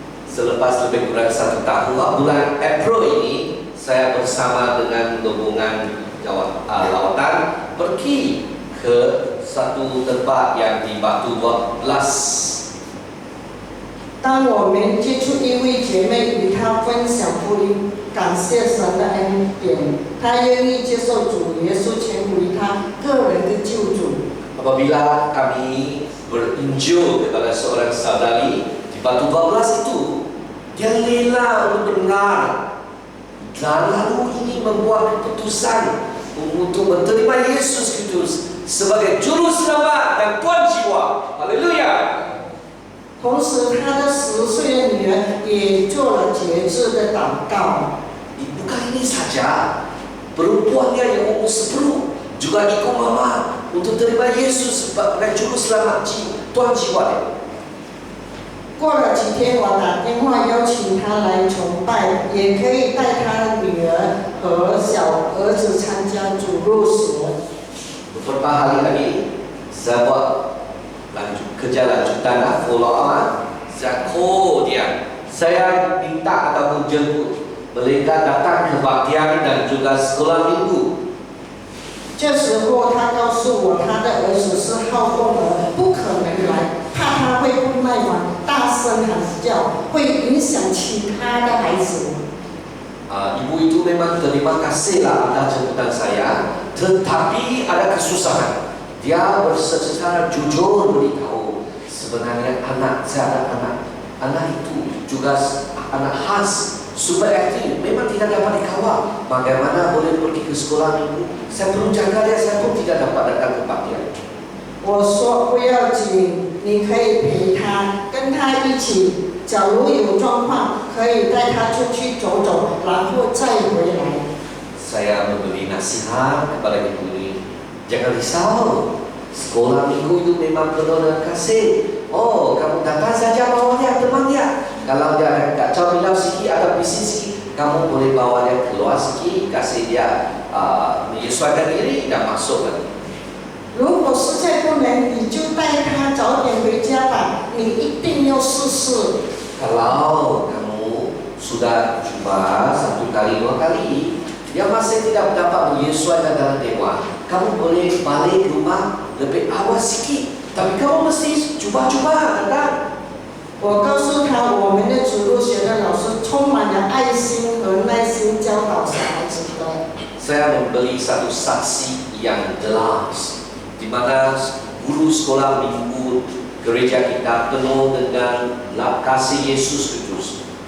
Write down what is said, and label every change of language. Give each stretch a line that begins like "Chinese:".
Malay: Selepas lebih kurang 1 tahun, bulan April ini saya bersama dengan rombongan lawatan pergi ke satu tempat yang di Batu 12.
Chinese: 当我们接触一位姐妹，与她分享福音，感谢神的恩典，她愿意接受主耶稣成为她个人的救主。
Malay: Apabila kami berinjil kepada seorang saudari di Batu 12 itu, dia rela untuk mendengar dan lalu ini membuat keputusan untuk menerima Yesus Kristus sebagai juru selamat dan Tuhan jiwa. Haleluya.
Chinese: 同时，她的10岁的女儿也做了节制的祷告。
Malay: Bukan ini saja, perempuannya yang umur 10 juga ikut mama untuk terima Yesus sebagai juru selamat Tuhan jiwa.
Chinese: 过了几天，我打电话邀请她来崇拜，也可以带她的女儿和小儿子参加主日学。
Malay: Beberapa hari lagi saya buat kerja lanjutan
English: follow up.
Malay: Saya call dia. Saya minta ataupun jemput mereka datang ke kebaktian dan juga sekolah minggu.
Chinese: 这时候，她告诉我，她的儿子是好动儿，不可能来，怕他会不耐烦，大声喊叫，会影响其他的孩子。
Malay: Ibu itu memang terima kasih lah atas jemputan saya, tetapi ada kesusahan. Dia secara jujur beritahu sebenarnya saya ada anak itu juga anak khas, super aktif, memang tidak dapat dikawal. Bagaimana boleh pergi ke sekolah minggu? Saya perlu jaga dia, saya pun tidak dapat datang ke kebaktian.
Chinese: 我说不要紧，你可以陪他，跟他一起。假如有状况，可以带他出去走走，然后再回来。
Malay: Saya memberi nasihat kepada ibu ini, jangan risau. Sekolah minggu itu memang penuh dengan kasih. Oh, kamu datang saja bawa dia, teman dia. Kalau dia ada kacau bilau sikit atau bising sikit, kamu boleh bawa dia keluar sikit, kasih dia menyesuaikan diri dan masuk lagi.
Chinese: 如果实在不能，你就带他早点回家吧。你一定要试试。
Malay: Kalau kamu sudah coba 1 kali 2 kali, dia masih tidak dapat menyesuaikan dalam dewa, kamu boleh balik rumah lebih awal sikit. Tapi kamu mesti cuba-cuba, kan?
Chinese: 我告诉他，我们的主日学的老师充满了爱心和耐心教导小孩子的。
Malay: Saya membeli satu saksi yang jelas, di mana guru sekolah minggu gereja kita penuh dengan kasih Yesus Kristus.